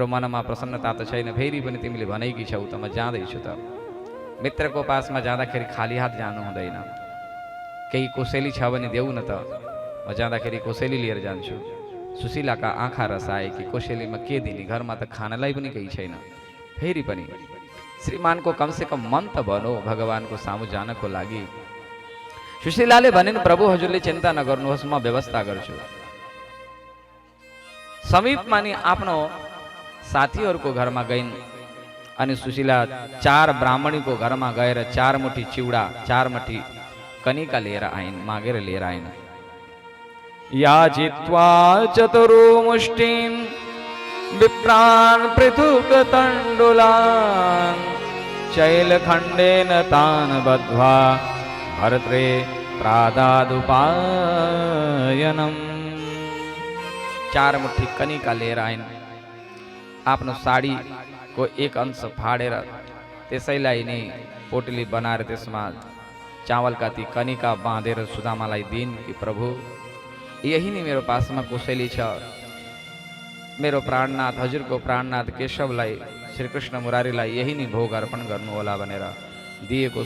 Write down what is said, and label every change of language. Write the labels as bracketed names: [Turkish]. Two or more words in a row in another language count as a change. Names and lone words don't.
[Nepali] मनमा प्रसन्नता त छैन फेरि पनि तिमीले भनेकी छौ त म जाँदैछु त मित्रको पासमा जाँदाखेरि खाली हात जानु हुँदैन केही कोसेली छ भने देऊ न त म जाँदाखेरि कोसेली लिएर जान्छु सुशीलाका आँखा रसाए कि कोसेलीमा के दिने घरमा त खानालाई पनि केही छैन फेरि पनि श्रीमानको कमसेकम मन त भनो भगवानको सामु जानको लागि सुशीलाले भनिन् प्रभु हजुरले चिन्ता नगर्नुहोस् म व्यवस्था गर्छु समीपमा नि आफ्नो साथीहरूको घरमा गइन् अनि सुशीला 4 ब्राह्मणीको घरमा गएर 4 मुठी चिउडा 4 मुठी कनिका लेर आईन मागेर लेर आईन [Sanskrit] याचित्वा चतुरो मुष्टिं विप्रान् पृथुक तण्डुलान् शैलखण्डेन तान् बद्ध्वा भर्त्रे प्रादादुपायनम्। [Nepali] 4 मुट्ठी कनिका लेर आईन आपनो साड़ी को एक अंश फाड़ेर त्यसैलाई नै पोटली बनाएर त्यसमा चावलका ती कनिका बाँधेर सुदामालाई दिइन् कि प्रभु यही नै मेरो पासमा कोसेली छ, मेरो प्राणनाथ हजुरको प्राणनाथ केशवलाई श्रीकृष्ण मुरारीलाई यही नै भोग अर्पण गर्नु होला भनेर दिएको।